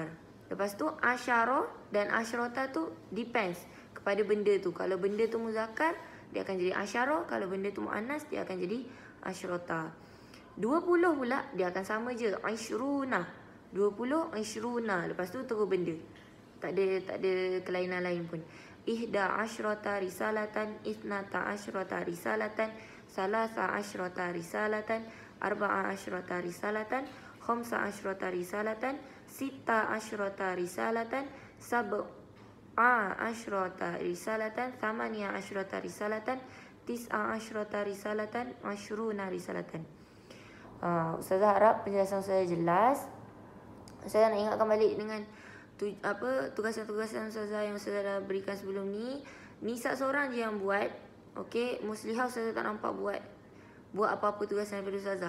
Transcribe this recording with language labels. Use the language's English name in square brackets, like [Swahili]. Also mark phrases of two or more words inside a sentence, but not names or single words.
[Malay] Lepas tu asyara dan asyrata tu depends kepada benda tu. Kalau benda tu muzakkar, dia akan jadi asyara. Kalau benda tu muannas, dia akan jadi asyrata. 20 pula dia akan sama je, asyruna. 20 asyruna. Lepas tu terus benda. Tak ada kelainan lain pun. [Arabic] إحدى عشرة رسالة، اثنتا عشرة رسالة، ثلاث عشرة رسالة، أربع عشرة رسالة، خمس عشرة رسالة، ست عشرة رسالة، سبع عشرة رسالة، ثماني عشرة رسالة، تسع عشرة رسالة، عشرون رسالة. [Malay] Ustazah harap penjelasan saya jelas. Saya nak ingatkan balik dengan tugasan-tugasan Ustazah yang Ustazah dah berikan sebelum ni. Nisa seorang je yang buat. Okey, Muslihah Ustazah tak nampak buat apa-apa tugasan daripada Ustazah.